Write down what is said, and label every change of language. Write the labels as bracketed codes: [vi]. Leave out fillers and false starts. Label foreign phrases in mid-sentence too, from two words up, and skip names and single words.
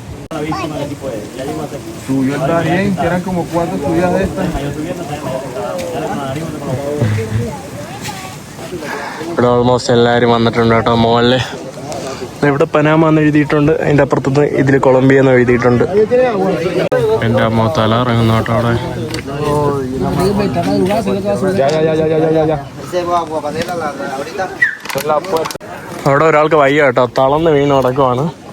[es] Subió el Darién, que eran como 4 subidas de estas. [ml] ഇവിടെ ഓൾമോസ്റ്റ് എല്ലാവരും വന്നിട്ടുണ്ട് കേട്ടോ. മുകളിൽ ഇവിടെ പനാമ എന്ന് എഴുതിയിട്ടുണ്ട്, അതിൻ്റെ അപ്പുറത്ത് ഇതിൽ കൊളംബിയ എന്ന് എഴുതിയിട്ടുണ്ട്. എൻ്റെ അമ്മ തല ഇറങ്ങുന്നു കേട്ടോ അവിടെ. അവിടെ ഒരാൾക്ക് വയ്യ കേട്ടോ, തളർന്ന് വീണ് കിടക്കുവാണ്.